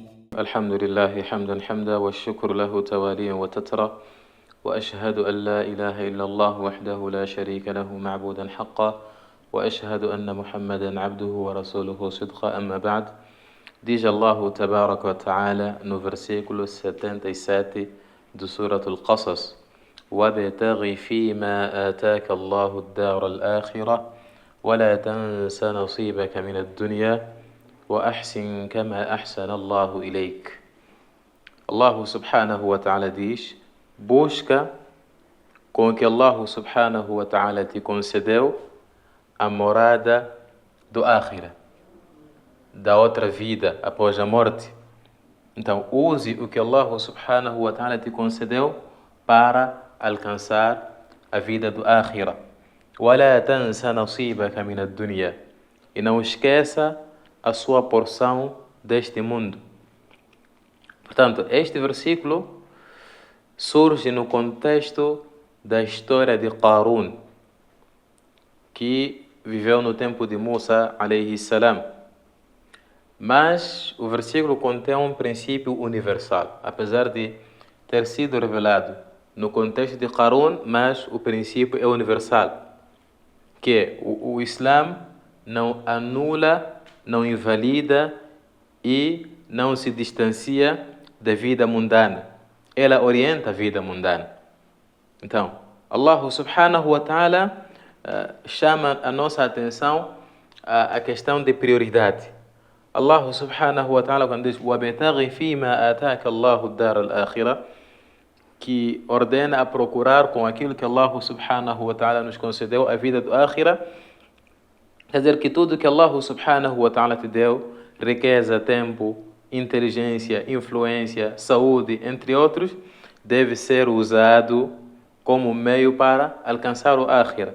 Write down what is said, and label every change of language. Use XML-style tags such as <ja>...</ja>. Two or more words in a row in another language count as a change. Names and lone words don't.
<ar>الحمد لله حمدا والشكر له تواليا وتترى، وأشهد أن لا إله إلا الله وحده لا شريك له معبودا حقا، وأشهد أن محمدا عبده ورسوله صدقا. أما بعد. Diz الله تبارك وتعالى</ar> <pt>no versículo 77 do Surah Al-Qasas:</pt> <ar>وَابْتَغِ فِيمَا آتَاكَ اللَّهُ الدَّارَ الْآخِرَةَ وَلَا تَنْسَ نَصِيبَكَ مِنَ الدُّنْيَا وَأَحْسِنْ كَمَا أَحْسَنَ اللَّهُ إِلَيْكَ. الله سبحانه وتعالى</ar> <pt>diz: busca com que</pt> <ar>الله سبحانه وتعالى</ar> <pt>te concedeu a morada do Akhira, da outra vida após a morte. Então, use o que</pt> <ar>الله سبحانه وتعالى</ar> <pt>te concedeu para alcançar a vida do Akhira.</pt> <ar>وَلَا تَنْسَ نَصِيبَكَ مِنَ الدُّنْيَا.</ar> <pt>E não esqueça a sua porção deste mundo. Portanto, este versículo surge no contexto da história de Qarun, que viveu no tempo de Musa</pt> <ar>عليه السلام.</ar> <pt>Mas o versículo contém um princípio universal, apesar de ter sido revelado no contexto de Qarun, mas o princípio é universal, que é o Islã não anula, não invalida e não se distancia da vida mundana. Ela orienta a vida mundana. Então,</pt> <ar>الله سبحانه وتعالى</ar> <pt>chama a nossa atenção à questão de prioridade.</pt> <ar>الله سبحانه وتعالى,</ar> <pt>quando diz</pt> <ar>وَابْتَغِ فِيمَا آتَاكَ اللَّهُ الدَّارَ الْآخِرَةَ,</ar> <pt>que ordena a procurar com aquilo que</pt> <ar>الله سبحانه وتعالى</ar> <pt>nos concedeu a vida do Akhira. Quer dizer que tudo que</pt> <ar>الله سبحانه وتعالى</ar> <pt>te deu, riqueza, tempo, inteligência, influência, saúde, entre outros, deve ser usado como meio para alcançar o Akhira.</pt>